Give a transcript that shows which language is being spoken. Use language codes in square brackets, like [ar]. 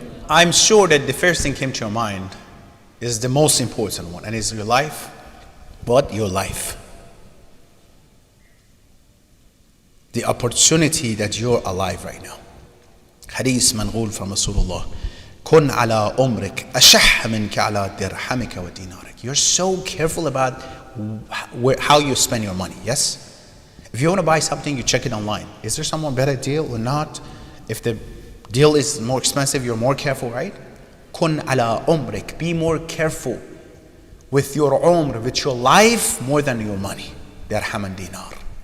[en] I'm sure that the first thing came to your mind is the most important one, and it's your life. What? Your life. The opportunity that you're alive right now. [ar] Hadith manqul [en] from Rasulullah. [ar] كن على عمرك أشح منك على درهمك ودينارك. [en] You're so careful about how you spend your money, yes? If you want to buy something, you check it online. Is there some better deal or not? If the deal is more expensive, you're more careful, right? [ar] كن على عمرك. [en] Be more careful with your umr, with your life, more than your money. Dirham and dinar.